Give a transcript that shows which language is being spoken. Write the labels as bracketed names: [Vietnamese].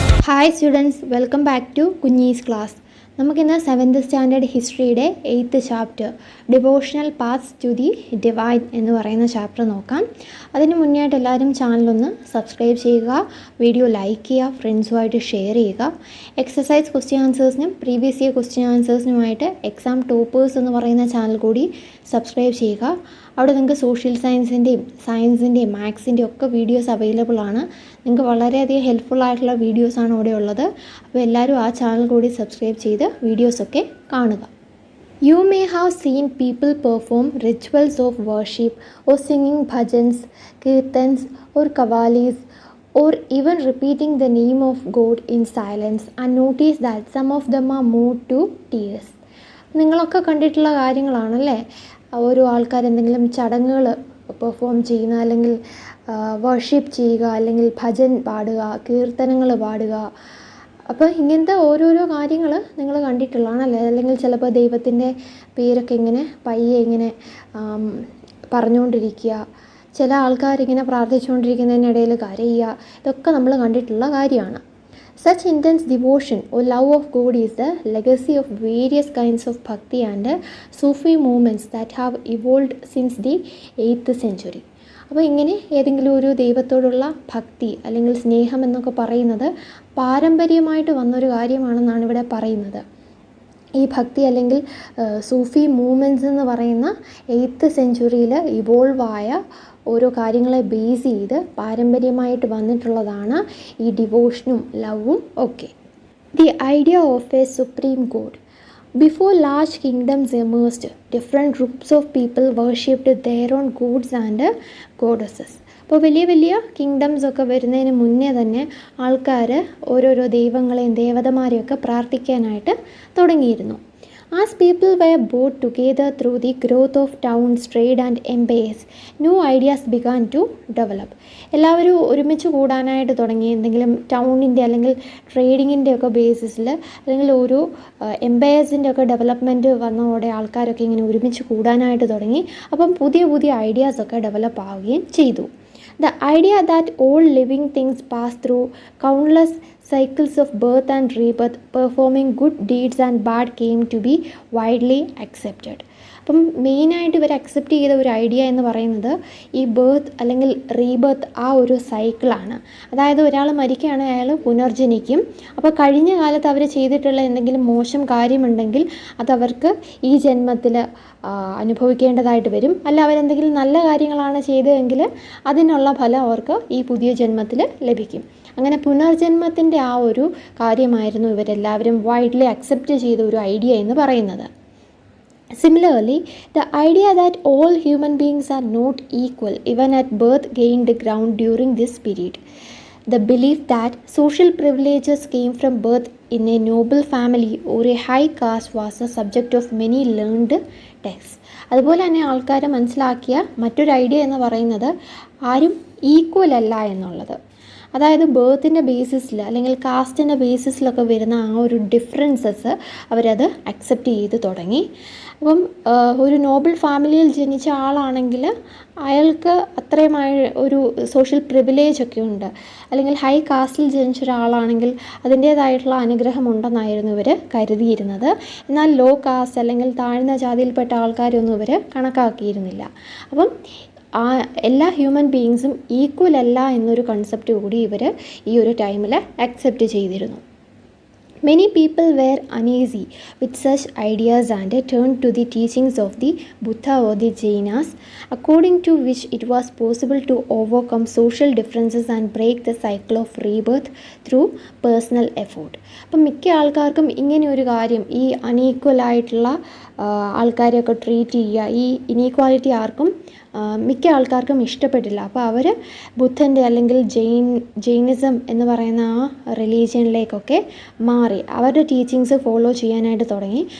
[English] Hi students, welcome back to Kunji's class. [Malayalam] നമുക്കിന്ന് 7th standard ഹിസ്റ്ററിയുടെ 8th chapter devotional paths to the divine എന്ന് പറയുന്ന chapter നോക്കാം. അതിന് മുന്നേ ആയിട്ട് എല്ലാവരും ചാനലൊന്ന് സബ്സ്ക്രൈബ് ചെയ്യുക, വീഡിയോ ലൈക്ക് ചെയ്യുക, ഫ്രണ്ട്സുമായിട്ട് ഷെയർ ചെയ്യുക. Exercise question ആൻസേഴ്സിനും previous year question ആൻസേഴ്സിനുമായിട്ട് exam toppers എന്ന് പറയുന്ന ചാനൽ കൂടി സബ്സ്ക്രൈബ് ചെയ്യുക. അവിടെ നിങ്ങൾക്ക് സോഷ്യൽ സയൻസിൻ്റെയും മാത്സിൻ്റെയും ഒക്കെ വീഡിയോസ് അവൈലബിൾ ആണ്. നിങ്ങൾക്ക് വളരെയധികം ഹെൽപ്ഫുൾ ആയിട്ടുള്ള വീഡിയോസാണ് അവിടെ ഉള്ളത്. അപ്പോൾ എല്ലാവരും ആ ചാനൽ കൂടി സബ്സ്ക്രൈബ് ചെയ്ത് വീഡിയോസൊക്കെ കാണുക. [English] You may have seen people perform rituals of worship or singing bhajans, kirtans or kavalis or even repeating the name of God in silence and notice that some of them are moved to tears. [Malayalam] നിങ്ങളൊക്കെ കണ്ടിട്ടുള്ള കാര്യങ്ങളാണല്ലേ, ഓരോ ആൾക്കാർ എന്തെങ്കിലും ചടങ്ങുകൾ perform ചെയ്യുന്ന, അല്ലെങ്കിൽ worship ചെയ്യുക, അല്ലെങ്കിൽ ഭജൻ പാടുക, കീർത്തനങ്ങൾ പാടുക. അപ്പോൾ ഇങ്ങനത്തെ ഓരോരോ കാര്യങ്ങൾ നിങ്ങൾ കണ്ടിട്ടുള്ളതാണല്ലേ. അല്ലെങ്കിൽ ചിലപ്പോൾ ദൈവത്തിൻ്റെ പേരൊക്കെ ഇങ്ങനെ പയ്യെ ഇങ്ങനെ പറഞ്ഞുകൊണ്ടിരിക്കുക, ചില ആൾക്കാരിങ്ങനെ പ്രാർത്ഥിച്ചുകൊണ്ടിരിക്കുന്നതിനിടയിൽ കരയുക. ഇതൊക്കെ നമ്മൾ കണ്ടിട്ടുള്ള കാര്യമാണ്. [English] Such intense devotion or love of God is the legacy of various kinds of bhakti and Sufi movements that have evolved since the 8th century. [Malayalam] അപ്പോൾ ഇങ്ങനെ ഏതെങ്കിലും ഒരു ദൈവത്തോടുള്ള ഭക്തി അല്ലെങ്കിൽ സ്നേഹം എന്നൊക്കെ പറയുന്നത് പാരമ്പര്യമായിട്ട് വന്നൊരു കാര്യമാണെന്നാണ് ഇവിടെ പറയുന്നത്. ഈ ഭക്തി അല്ലെങ്കിൽ സൂഫി മൂവ്മെൻറ്റ്സ് എന്ന് പറയുന്ന 8th സെഞ്ച്വറിയിൽ ഇവോൾവ് ആയ ഓരോ കാര്യങ്ങളെ ബേസ് ചെയ്ത് പാരമ്പര്യമായിട്ട് വന്നിട്ടുള്ളതാണ് ഈ ഡിവോഷനും ലവും ഒക്കെ. [English] The idea of a supreme god. Before large kingdoms emerged, different groups of people worshipped their own gods and goddesses. [Malayalam] അപ്പോൾ വലിയ വലിയ കിങ്ഡംസ് ഒക്കെ വരുന്നതിന് മുന്നേ തന്നെ ആൾക്കാർ ഓരോരോ ദൈവങ്ങളെയും ദേവതമാരെയൊക്കെ പ്രാർത്ഥിക്കാനായിട്ട് തുടങ്ങിയിരുന്നു. [English] As people were brought together through the growth of towns, trade and empires, new ideas began to develop. [Malayalam] എല്ലാവരും ഒരുമിച്ച് കൂടാനായിട്ട് തുടങ്ങി. എന്തെങ്കിലും ടൗണിൻ്റെ അല്ലെങ്കിൽ ട്രേഡിങ്ങിൻ്റെ ഒക്കെ ബേസിസിൽ, അല്ലെങ്കിൽ ഒരു എംപയേഴ്സിൻ്റെ ഒക്കെ ഡെവലപ്മെൻറ്റ് വന്നതോടെ ആൾക്കാരൊക്കെ ഇങ്ങനെ ഒരുമിച്ച് കൂടാനായിട്ട് തുടങ്ങി. അപ്പം പുതിയ പുതിയ ഐഡിയാസൊക്കെ ഡെവലപ്പ് ആവുകയും ചെയ്തു. [English] The idea that all living things pass through countless cycles of birth and rebirth, performing good deeds and bad, came to be widely accepted. [Malayalam] അപ്പം മെയിനായിട്ട് ഇവർ അക്സെപ്റ്റ് ചെയ്ത ഒരു ഐഡിയ എന്ന് പറയുന്നത് ഈ ബേർത്ത് അല്ലെങ്കിൽ റീബർത്ത് ആ ഒരു സൈക്കിളാണ്. അതായത് ഒരാൾ മരിക്കുകയാണെങ്കിൽ അയാൾ പുനർജനിക്കും. അപ്പോൾ കഴിഞ്ഞ കാലത്ത് അവർ ചെയ്തിട്ടുള്ള എന്തെങ്കിലും മോശം കാര്യമുണ്ടെങ്കിൽ അതവർക്ക് ഈ ജന്മത്തിൽ അനുഭവിക്കേണ്ടതായിട്ട് വരും. അല്ല, അവരെന്തെങ്കിലും നല്ല കാര്യങ്ങളാണ് ചെയ്തതെങ്കിൽ അതിനുള്ള ഫലം അവർക്ക് ഈ പുതിയ ജന്മത്തിൽ ലഭിക്കും. അങ്ങനെ പുനർജന്മത്തിൻ്റെ ആ ഒരു കാര്യമായിരുന്നു ഇവരെല്ലാവരും വൈഡ്ലി അക്സെപ്റ്റ് ചെയ്ത ഒരു ഐഡിയ എന്ന് പറയുന്നത്. [English] Similarly, the idea that all human beings are not equal even at birth gained ground during this period. The belief that social privileges came from birth in a noble family or a high caste was a subject of many learned texts. [Malayalam] അതുപോലെ തന്നെ ആൾക്കാർ മനസ്സിലാക്കിയ മറ്റൊരു idea എന്ന് പറയുന്നത് ആരും equal അല്ല എന്നുള്ളത്. അതായത് ബേർത്തിൻ്റെ ബേസിസിൽ അല്ലെങ്കിൽ കാസ്റ്റിൻ്റെ ബേസിസിലൊക്കെ വരുന്ന ആ ഒരു ഡിഫറൻസസ് അവരത് അക്സെപ്റ്റ് ചെയ്ത് തുടങ്ങി. അപ്പം ഒരു നോബിൾ ഫാമിലിയിൽ ജനിച്ച ആളാണെങ്കിൽ അയാൾക്ക് അത്രയുമായി ഒരു സോഷ്യൽ പ്രിവിലേജ് ഒക്കെ ഉണ്ട്. അല്ലെങ്കിൽ ഹൈ കാസ്റ്റിൽ ജനിച്ച ഒരാളാണെങ്കിൽ അതിൻ്റേതായിട്ടുള്ള അനുഗ്രഹം ഉണ്ടെന്നായിരുന്നു ഇവർ കരുതിയിരുന്നത്. എന്നാൽ ലോ കാസ്റ്റ് അല്ലെങ്കിൽ താഴ്ന്ന ജാതിയിൽപ്പെട്ട ആൾക്കാരൊന്നും ഇവർ കണക്കാക്കിയിരുന്നില്ല. അപ്പം എല്ലാ ഹ്യൂമൻ ബീയിങ്സും ഈക്വൽ അല്ല എന്നൊരു കൺസെപ്റ്റ് കൂടി ഇവർ ഈ ഒരു ടൈമിൽ അക്സെപ്റ്റ് ചെയ്തിരുന്നു. [English] Many people were uneasy with such ideas and turned to the teachings of the Buddha or the Jainas, according to which it was possible to overcome social differences and break the cycle of rebirth through personal effort. [Malayalam] അപ്പം മിക്ക ആൾക്കാർക്കും ഇങ്ങനെ ഒരു കാര്യം, ഈ അൺഈക്വലായിട്ടുള്ള ആൾക്കാരെയൊക്കെ treat ചെയ്യുക, ഈ ഇനീക്വാലിറ്റി ആർക്കും മിക്ക ആൾക്കാർക്കും ഇഷ്ടപ്പെട്ടില്ല. അപ്പോൾ അവർ ബുദ്ധൻ്റെ അല്ലെങ്കിൽ ജൈനിസം എന്ന് പറയുന്ന ആ റിലീജിയനിലേക്കൊക്കെ മാറി അവരുടെ ടീച്ചിങ്സ് ഫോളോ ചെയ്യാനായിട്ട് തുടങ്ങി.